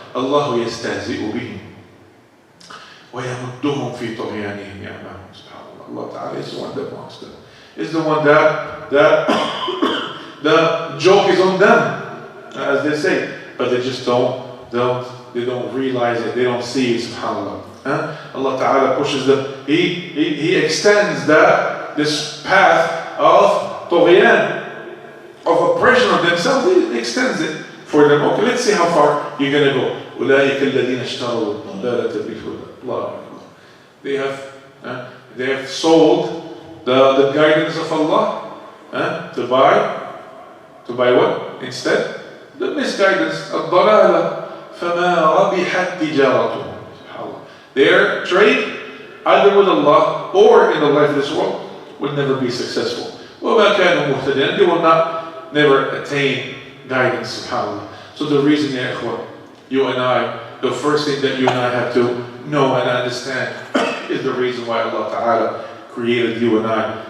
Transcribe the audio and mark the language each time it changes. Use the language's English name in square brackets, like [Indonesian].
[Arabic] Allahu yastahzi'u bihim وَيَمُدُّهُمْ فِي طُغْيَانِهِمْ يَعْمَهُمْ. SubhanAllah. [English] Allah Ta'ala is the one that mocks them. Is the one that the joke is on them, as they say, but they just don't realize it, they don't see it, subhanAllah. Allah Ta'ala pushes them, He extends this path of tughyan, of oppression of themselves, He extends it for them. Okay, let's see how far you're going to go. [Arabic] أُولَٰئِكَ الَّذِينَ اشْتَرَوُا الضَّلَالَةَ بِالْهُدَىٰ. [English] They have sold the guidance of Allah to buy what? Instead, the misguidance, [Arabic] الضَّلَالَةَ فَمَا رَبِحَتْ تِجَارَتُهُمْ. [English] Their trade, either with Allah or in the life of this world, will never be successful. [Arabic] وَمَا كَانُوا مُهْتَدِينَ. [English] They will never attain guidance, subhanAllah. So the reason, ya ikhwan, you and I, the first thing that you and I have to know and understand is the reason why Allah Ta'ala created you and I.